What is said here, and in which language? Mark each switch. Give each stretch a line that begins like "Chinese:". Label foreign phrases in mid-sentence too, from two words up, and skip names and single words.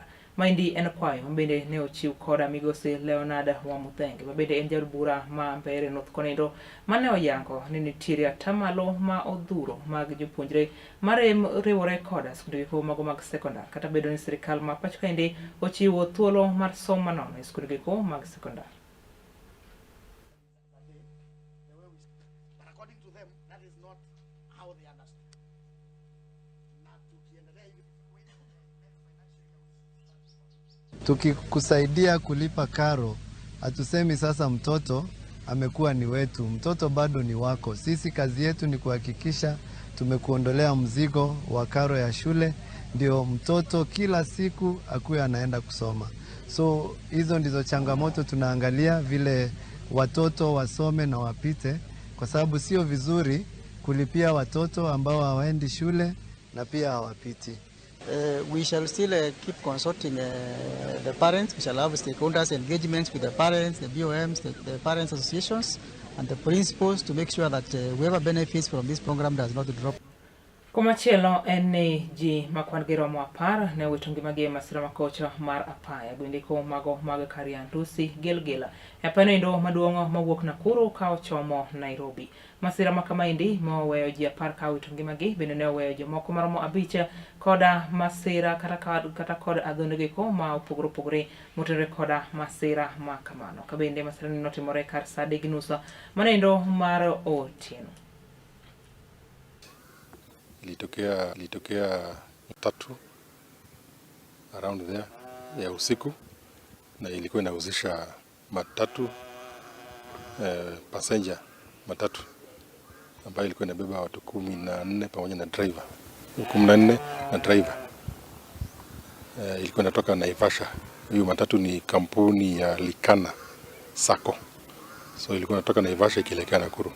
Luo (Kenya and Tanzania): Maendi en kwayo mabende ne ochiw koda migosi Leonard Wamuthenge mabende en jaod bura ma Mbeere North konendo mane oyango ni nitiere atamalo ma odhuro mag jopuonjre marem riwore koda skunde mago mag sekondar kata bedo ni sirikal ma pacho kaendi ochiwo thuolo mar somo nono e skunde mag sekondar.
Swahili: Tukikusaidia kulipa karo, hatusemi sasa mtoto amekuwa ni wetu. Mtoto bado ni wako. Sisi kazi yetu ni kuhakikisha tumekuondolea mzigo wa karo ya shule, ndio mtoto kila siku akuwe anaenda kusoma. So hizo ndizo changamoto tunaangalia, vile watoto wasome na wapite, kwa sababu sio vizuri kulipia watoto ambao hawaendi shule na pia hawapiti.
English: We shall still keep consulting the parents. We shall have stakeholders engagements with the parents, the BOMs, the parents associations and the principals to make sure that whoever benefits from this program does not drop.
Luo (Kenya and Tanzania): Kumachielo en ni ji makwan gi romo 10 ne wito ngimagi e masira makocha mar apaya gwendiko mago mag Kariandusi Gilgila e panendo maduong' mawuok Nakuru ka ochomo Nairobi. Masira makamaendi moweyo ji 10 ka wito ngimagi bende ne oweyo jomoko maromo 5 koda masira kata kod adhondegiko ma opogore motenore koda masira makamano. Kabende masira ni notimore kar saa 3:30 manendo mar otieno.
Swahili: Ilitokea tatu
English: around there
Swahili: ya usiku, na ilikuwa inahusisha matatu passenger matatu ambayo ilikuwa inabeba watu 14 pamoja na driver 14 na driver. Ilikuwa inatoka Naivasha. Hiyo matatu ni kampuni ya Likana Sacco, so ilikuwa inatoka Naivasha ikielekea Nakuru.